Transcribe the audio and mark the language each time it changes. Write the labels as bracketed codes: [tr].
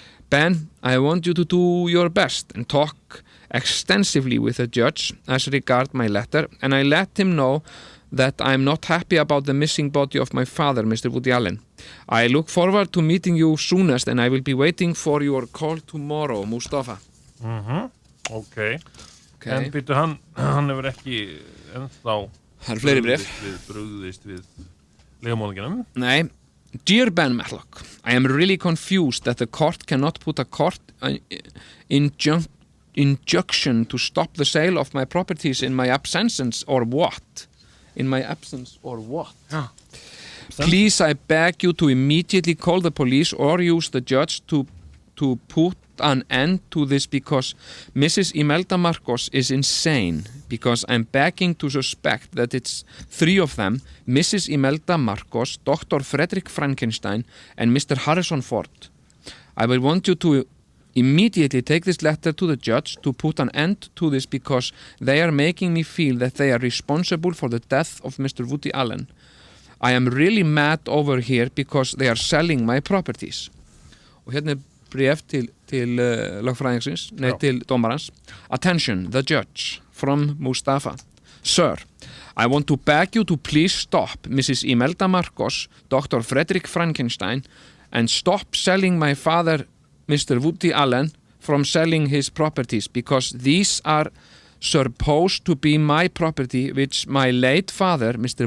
[en] Ben, I want you to do your best and talk extensively with the judge as regard my letter, and I let him know that I'm not happy about the missing body of my father, Mr. Woody Allen. I look forward to meeting you soonest, and I will be waiting for your call tomorrow, Mustafa. Okay. [is] En býttu hann hefur ekki ennþá brugðist við leigumorðingjanum. Nei. [en] Dear Ben Matlock, I am really confused that the court cannot put a court injunction to stop the sale of my properties in my absence or what? In my absence or what? Yeah. Please, I beg you to immediately call the police or use the judge to put an end to this because Mrs. Imelda Marcos is insane because I'm begging to suspect that it's 3 of them, Mrs. Imelda Marcos, Dr. Frederick Frankenstein, and Mr. Harrison Ford. I will want you to immediately take this letter to the judge to put an end to this because they are making me feel that they are responsible for the death of Mr. Woody Allen. I am really mad over here because they are selling my properties. [is] Og hérna bréf til lögfræðingsins, til dómarans. [en] Attention, the judge, from Mustafa. Sir, I want to beg you to please stop Mrs. Imelda Marcos, Dr. Frederick Frankenstein, and stop selling my father, Mr. Woody Allen, from selling his properties, because these are supposed to be my property, which my late father, Mr.